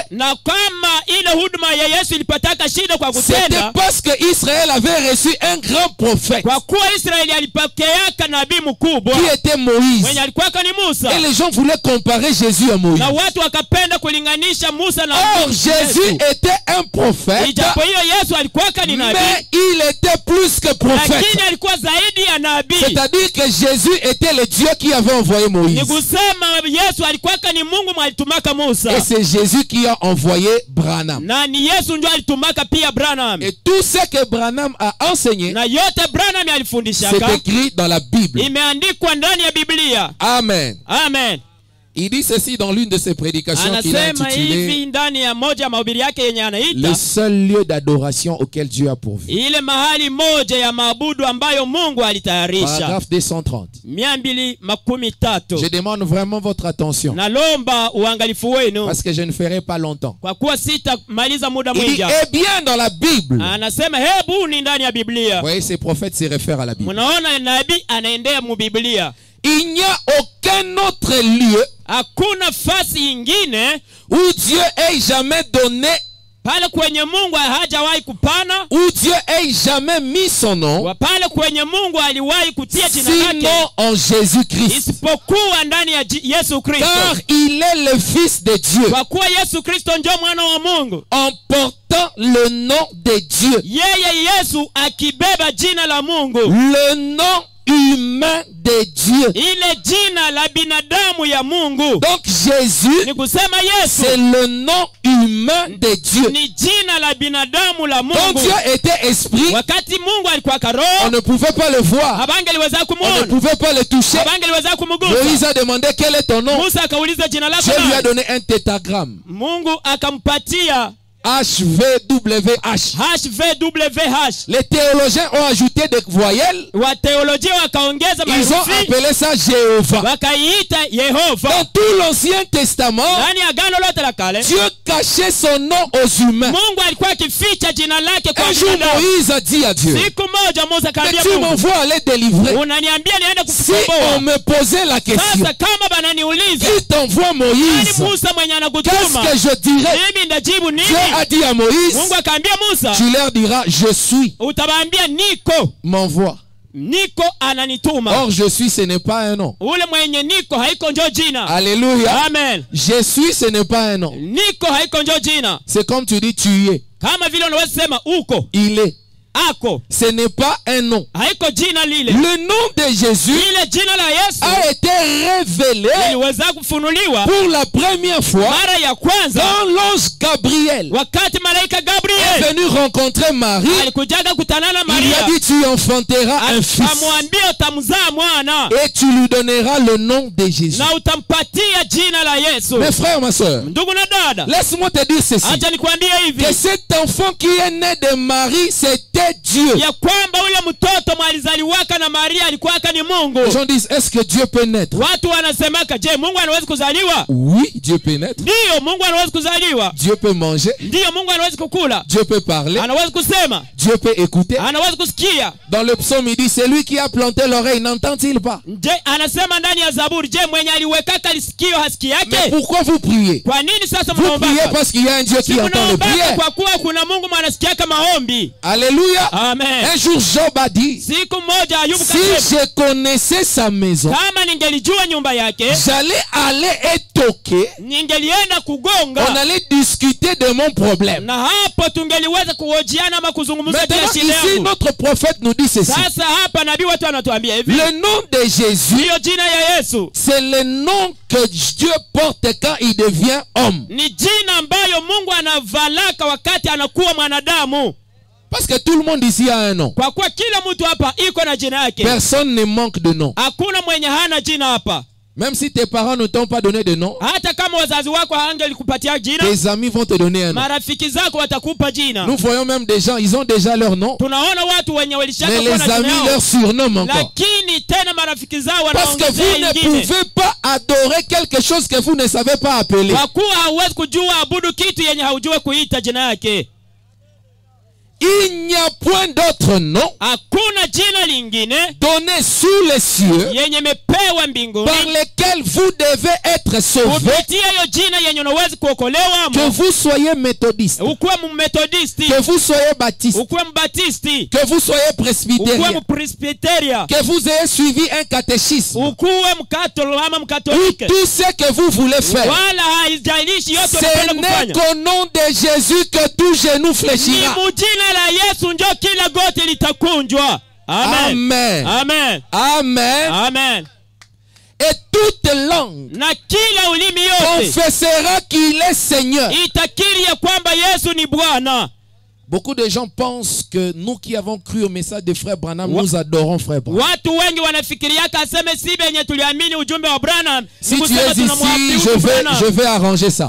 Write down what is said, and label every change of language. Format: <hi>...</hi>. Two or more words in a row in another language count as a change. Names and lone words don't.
<sw>Na kama ile huduma ya Yesu ilipataka shida kwa</sw> <fr>c'était</fr> <sw>kutenda,</sw> <fr>parce que Israël avait reçu un grand prophète</fr> <sw>kwa kuwa Israeli alipokeaka nabii mkubwa</sw> <fr>qui était Moïse.</fr> <sw>mwenye alikuwa ni Musa.</sw> <fr>Et les gens voulaient comparer Jésus à Moïse.</fr> <sw>Na watu wakapenda kulinganisha Musa na</sw> <fr>Or,</fr> <sw>Yesu.</sw> <fr>Jésus était un prophète,</fr> <sw>Ijapo hiyo Yesu alikuwa ni nabii,</sw> <fr>mais il était plus que prophète.</fr> <sw>lakini alikuwa zaidi ya nabii.</sw> <fr>C'est-à-dire que Jésus était le Dieu qui avait envoyé</fr> <sw>Ni</sw> <fr>Moïse.</fr> <sw>kusema Yesu alikuwa ni Mungu mwalitumaka Musa.</sw> <fr>Et c'est Jésus qui a envoyé Branham.</fr> <sw>Na ni Yesu ndio alitumaka pia Branham.</sw> <fr>Et tout ce que Branham a enseigné,</fr> <sw>Na yote Branham</sw> <fr>c'est</fr> <sw>alifundishaka</sw> <fr>écrit dans la Bible.</fr> <sw>imeandikwa ndani ya Biblia.</sw> <fr>Amen.</fr> <sw>Amen.</sw> <fr>Il dit ceci dans l'une de ses prédications qu'il a</fr> <sw>Anasema hivi</sw> <fr>intitulée</fr> <sw>ndani ya moja ya mahubiri yake yenye</sw> <fr>le</fr> <sw>anaita</sw> <fr>seul lieu d'adoration auquel Dieu a pourvu.</fr> <sw>ile mahali moja ya maabudu ambayo Mungu alitayarisha.</sw> <fr>Paragraphe 230.</fr> <sw>213.</sw> <fr>Je demande vraiment votre attention</fr> <sw>Nalomba uangalifu wenu</sw> <fr>parce que je ne ferai pas longtemps.</fr> <sw>kwa kuwa sitamaliza muda</sw> <fr>Il dit,</fr> <sw>mwingi.</sw> <fr>eh bien, dans la Bible.</fr> <sw>Anasema hebu ni ndani ya Biblia.</sw> <fr>Vous voyez, ces prophètes se réfèrent à la Bible.</fr> <sw>Mnaona nabii anaendea mu Biblia.</sw> <fr>Il n'y a aucun autre lieu</fr> <sw>Hakuna fasi ingine</sw> <fr>où Dieu ait jamais donné</fr> <sw>pale kwenye Mungu hajawahi kupana,</sw> <fr>où Dieu ait jamais mis son nom,</fr> <sw>pale kwenye Mungu aliwahi kutia jina lake,</sw> <fr>sinon en Jésus-Christ.</fr> <sw>isipokuwa ndani ya Yesu Kristo.</sw> <fr>Car il est le Fils de Dieu,</fr> <sw>Kwa kuwa Yesu Kristo ndio mwana wa Mungu,</sw> <fr>en portant le nom de Dieu,</fr> <sw>yeye Yesu akibeba jina la Mungu,</sw> <fr>le nom humain de Dieu.</fr> <sw>ile jina la binadamu ya Mungu.</sw> <fr>Donc Jésus,</fr> <sw>Ni kusema Yesu</sw> <fr>c'est le nom humain de Dieu.</fr> <sw>ni jina la binadamu la</sw> <fr>Quand</fr> <sw>Mungu.</sw> <fr>Dieu était esprit,</fr> <sw>Wakati Mungu alikuwa</sw> <fr>on</fr> <sw>roho,</sw> <fr>ne pouvait pas le voir,</fr> <sw>habangeliweza</sw> <fr>on ne</fr> <sw>kumuona,</sw> <fr>pouvait pas le toucher.</fr> <sw>habangeliweza kumgusa.</sw> <fr>Moïse a demandé quel est ton nom.</fr> <sw>Musa akauliza jina lako</sw> <fr>Dieu lui a</fr> <sw>nani?</sw> <fr>donné un tétragramme.</fr> <sw>Mungu akampatia</sw> <fr>HVWH.</fr> <sw>HVWH.</sw> <fr>Les théologiens ont ajouté des voyelles.</fr> <sw>Wateolojia wakaongeza</sw> <fr>Ils ont</fr> <sw>maherufi,</sw> <fr>appelé ça Jéhovah.</fr> <sw>wakaiita Yehova.</sw> <fr>Dans tout l'Ancien Testament,</fr> <sw>Ndani ya Agano lote la Kale,</sw> <fr>Dieu cachait son nom aux humains.</fr> <sw>Mungu alikuwa akificha jina lake kwa</sw> <fr>Un jour,</fr> <sw>binadamu.</sw> <fr>Moïse a dit à Dieu,</fr> <sw>Siku moja Musa</sw> <fr>mais</fr> <sw>akaambia</sw> <fr>tu</fr> <sw>Mungu,</sw> <fr>m'envoies aller délivrer.</fr> <sw>unaniambia niende</sw> <fr>Si on</fr> <sw>kukukomboa.</sw> <fr>me posait la question,</fr> <sw>Sasa kama bananiuliza,</sw> <fr>qui t'envoie</fr> <sw>nani</sw> <fr>Moïse?</fr> <sw>Musa mwenye</sw> <fr>Qu'est-ce</fr> <sw>anakutuma?</sw> <fr>que je dirais?</fr> <sw>Mimi ndajibu nini?</sw> <fr>Dieu a dit à Moïse,</fr> <sw>Mungu akaambia Musa,</sw> <fr>tu leur diras, je suis,</fr> <sw>utawaambia niko,</sw> <fr>m'envoie.</fr> <sw>niko ananituma.</sw> <fr>Or, je suis, ce n'est pas un nom.</fr> <sw>Ule mwenye niko haiko njo jina.</sw> <fr>Alléluia.</fr> <sw>Amen.</sw> <fr>Je suis, ce n'est pas un nom.</fr> <sw>Niko haiko njo jina.</sw> <fr>C'est comme tu dis, tu es.</fr> <sw>Kama vile unaweza sema uko,</sw> <fr>Il est.</fr> <sw>ako,</sw> <fr>Ce n'est pas un nom.</fr> <sw>haiko jina lile.</sw> <fr>Le nom de Jésus</fr> <sw>Ile jina la Yesu</sw> <fr>a été révélé</fr> <sw>iliweza kufunuliwa</sw> <fr>pour la première fois</fr> <sw>mara ya kwanza</sw> <fr>quand l'ange Gabriel</fr> <sw>wakati malaika</sw> <fr>est</fr> <sw>Gabriel</sw> <fr>venu rencontrer Marie.</fr> <sw>alikujaga kutanana</sw> <fr>Il lui a</fr> <sw>Maria,</sw> <fr>dit, tu enfanteras un fils</fr> <sw>akamwambia utamzaa mwana</sw> <fr>et tu lui donneras le nom de Jésus.</fr> <sw>na utampatia jina la Yesu.</sw> <fr>Mes frères, ma soeur,</fr> <sw>Ndugu na dada,</sw> <fr>laisse-moi te dire ceci.</fr> <sw>acha nikwambie hivi</sw> <fr>Que cet enfant qui est né de Marie, c'était Dieu.</fr> <sw>ya kwamba ule mtoto mwalizaliwaka na Maria alikuwaka ni Mungu.</sw> <fr>Les gens disent, est-ce que Dieu peut naître?</fr> <sw>Watu wanasemaka, je, Mungu anaweza kuzaliwa?</sw> <fr>Oui, Dieu peut naître.</fr> <sw>Ndiyo, Mungu anaweza kuzaliwa.</sw> <fr>Dieu peut manger.</fr> <sw>Ndiyo, Mungu anaweza kukula,</sw> <fr>Dieu peut parler.</fr> <sw>anaweza kusema,</sw> <fr>Dieu peut écouter.</fr> <sw>anaweza kusikia.</sw> <fr>Dans le psaume, il dit, c'est lui qui a planté l'oreille, n'entend-il pas?</fr> <sw>Je, anasema ndani ya Zaburi, je, mwenye aliwekaka lisikio hasiki</sw> <fr>Mais</fr> <sw>yake?</sw> <fr>pourquoi vous priez?</fr> <sw>Kwa nini sasa</sw> <fr>Vous priez</fr> <sw>mnaombaka?</sw> <fr>parce qu'il y a un Dieu qui</fr> <sw>Si</sw> <fr>entend les</fr> <sw>mnaombaka</sw> <fr>prières.</fr> <sw>kwa kuwa kuna Mungu mwanasikiaka maombi.</sw> <fr>Alléluia.</fr> <sw>Amen.</sw> <fr>Un jour, Job a dit,</fr> <sw>Siku moja Ayubu</sw> <fr>si</fr> <sw>kasema,</sw> <fr>je connaissais sa maison,</fr> <sw>kama ningelijua nyumba yake,</sw> <fr>j'allais aller et toquer.</fr> <sw>ningelienda</sw> <fr>On</fr> <sw>kugonga</sw> <fr>allait discuter de mon problème.</fr> <sw>na hapo tungeliweza kuhojiana ama kuzungumza juu ya</sw> <fr>Maintenant,</fr> <sw>shida</sw> <fr>ici,</fr> <sw>yangu.</sw> <fr>notre prophète nous dit ceci.</fr> <sw>Sasa hapa nabii watu wanatuambia hivi,</sw> <fr>Le nom de Jésus,</fr> <sw>hiyo jina ya Yesu</sw> <fr>c'est le nom que Dieu porte quand il devient homme.</fr> <sw>ni jina ambayo Mungu anavalaka wakati anakuwa mwanadamu.</sw> <fr>Parce que tout le monde ici a un nom.</fr> <sw>Kwa kuwa kila mtu hapa iko na jina yake.</sw> <fr>Personne ne manque de nom.</fr> <sw>Hakuna mwenye hana jina hapa.</sw> <fr>Même si tes parents ne t'ont pas donné de nom,</fr> <sw>Hata kama wazazi wako hangelikupatia jina,</sw> <fr>tes amis vont te donner un nom.</fr> <sw>marafiki zako watakupa jina.</sw> <fr>Nous voyons même des gens, ils ont déjà leur nom,</fr> <sw>Tunaona watu wenye walishaka</sw> <fr>mais</fr> <sw>kuwa</sw> <fr>les</fr> <sw>na</sw> <fr>amis</fr> <sw>jina</sw> <fr>leur</fr> <sw>yao,</sw> <fr>surnomment encore.</fr> <sw>lakini tena marafiki zao</sw> <fr>Parce que vous</fr> <sw>wanaongezea</sw> <fr>ne</fr> <sw>ingine.</sw> <fr>pouvez pas adorer quelque chose que vous ne savez pas appeler.</fr> <sw>Kwa kuwa hauwezi kujua abudu kitu yenye haujue kuita jina yake.</sw> <fr>Il n'y a point d'autre nom</fr> <sw>Hakuna jina lingine</sw> <fr>donné sous les cieux</fr> <sw>yenye mepewa mbinguni</sw> <fr>par lequel vous devez être sauvés,</fr> <sw>kupitia hiyo jina yenye unaweza kuokolewa</sw> <fr>que</fr> <sw>mo.</sw> <fr>vous soyez méthodiste,</fr> <sw>Ukuwe mmetodisti,</sw> <fr>que vous soyez baptiste,</fr> <sw>ukuwe mbatisti,</sw> <fr>que vous soyez</fr> <sw>ukuwe</sw> <fr>presbytérien,</fr> <sw>mpresbiteria,</sw> <fr>que vous ayez suivi un catéchisme,</fr> <sw>ukuwe mkatolo ama</sw> <fr>ou</fr> <sw>mkatolike,</sw> <fr>tout ce que vous voulez faire.</fr> <sw>wala haijalishi yote</sw> <fr>Ce</fr> <sw>unapenda</sw> <fr>n'est</fr> <sw>kufanya.</sw> <fr>qu'au nom de Jésus que tout genou</fr> <sw>Ni</sw> <fr>fléchira.</fr> <sw>mujina la Yesu njo kila goti litakunjwa.</sw> <fr>Amen.</fr> <sw>Amen. Amen. Amen. Amen.</sw> <fr>Et toute langue</fr> <sw>Na kila ulimi yote</sw> <fr>confessera qu'il est Seigneur.</fr> <sw>itakiri ya kwamba Yesu ni Bwana.</sw> <fr>Beaucoup de gens pensent que nous qui avons cru au message de Frère Branham, nous adorons Frère Branham.</fr> <sw>Watu wengi wanafikiriaka aseme si benye tuliamini ujumbe wa Branham.</sw> <fr>Si</fr> <sw>Ni</sw> <fr>tu</fr> <sw>kusema</sw> <fr>es ici,</fr> <sw>tunamwabudu Branham.</sw> <fr>je vais arranger ça.</fr>